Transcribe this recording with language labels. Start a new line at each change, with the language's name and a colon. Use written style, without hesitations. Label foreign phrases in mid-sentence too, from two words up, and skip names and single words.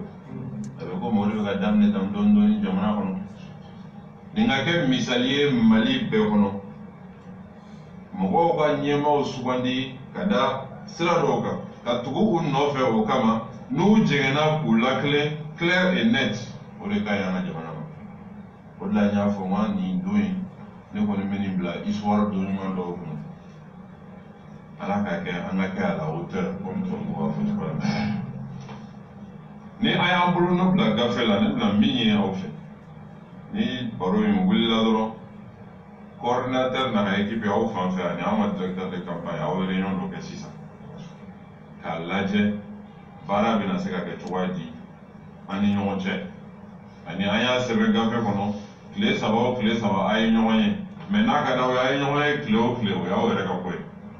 Bambara: A bɛ komi o de bɛ ka daminɛ tan dɔɔni dɔɔni jamana kɔnɔ. Nin ka kɛ misali ye Mali bɛɛ kɔnɔ. Mɔgɔw ka ɲɛmaaw sugandi ka da sira dɔw kan ka tugu u nɔfɛ o kama n'u jɛngɛnna k'u lakilen
French: clair et net
Bambara: o de ka ɲi an ka jamana ma. O de la n y'a fɔ n ka nin don in ne kɔni bɛ nin bila histoire don ɲuman dɔw kɔnɔ. Ala k'a kɛ an ka kɛ
French: à la hauteur comme
Bambara: tubabuw b'a fɔ cogoya min na. Ni a y'an bolonɔ bila gafe la ne bɛna min ɲini aw fɛ. Ni baro in wulila dɔrɔn coordinateur n'a ka équipe aw fan fɛ ani an ka
French: directeur de campagne
Bambara: aw ye réunion dɔ kɛ sisan k'a lajɛ baara bɛna se ka kɛ cogoya di an ni ɲɔgɔn cɛ ani an y'a sɛbɛn gafe kɔnɔ tile saba o tile saba a ye ɲɔgɔn ye mais n'a ka d'aw ye a ye ɲɔgɔn ye tile o tile o y'aw yɛrɛ ka ko ye.